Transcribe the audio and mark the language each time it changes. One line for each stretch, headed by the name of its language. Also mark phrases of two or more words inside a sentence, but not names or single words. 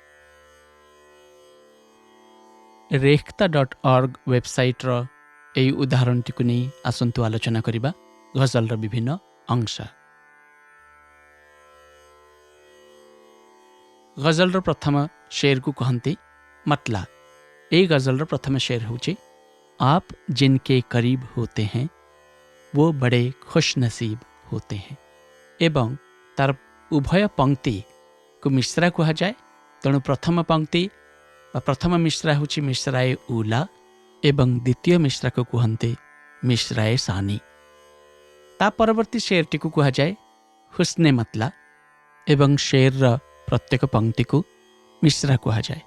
Odia: ରେଖ୍ତା.org ୱେବସାଇଟ୍ର ଏହି ଉଦାହରଣଟିକୁ ନେଇ ଆସନ୍ତୁ ଆଲୋଚନା କରିବା ଗଜଲର ବିଭିନ୍ନ ଅଂଶ। ଗଜଲର ପ୍ରଥମ ସେର୍କୁ କହନ୍ତି ମତଲା। ଏହି ଗଜଲର ପ୍ରଥମ ସେର୍ ହେଉଛି
Hindi: आप जिनके करीब होते हैं वो बड़े खुश नसीब होते हैं।
Odia: ଏବଂ ତାର ଉଭୟ ପଂକ୍ତିକୁ ମିଶ୍ରା କୁହାଯାଏ। ତେଣୁ ପ୍ରଥମ ପଂକ୍ତି ବା ପ୍ରଥମ ମିଶ୍ରା ହେଉଛି ମିଶ୍ରାଏ ଉଲା ଏବଂ ଦ୍ୱିତୀୟ ମିଶ୍ରାକୁ କୁହନ୍ତି ମିଶ୍ରାଏ ସାନି। ତା ପରବର୍ତ୍ତୀ ସେର୍ଟିକୁ କୁହାଯାଏ ହୁସ୍ନେ ମତଲା ଏବଂ ସେର୍ର ପ୍ରତ୍ୟେକ ପଂକ୍ତିକୁ ମିଶ୍ରା କୁହାଯାଏ।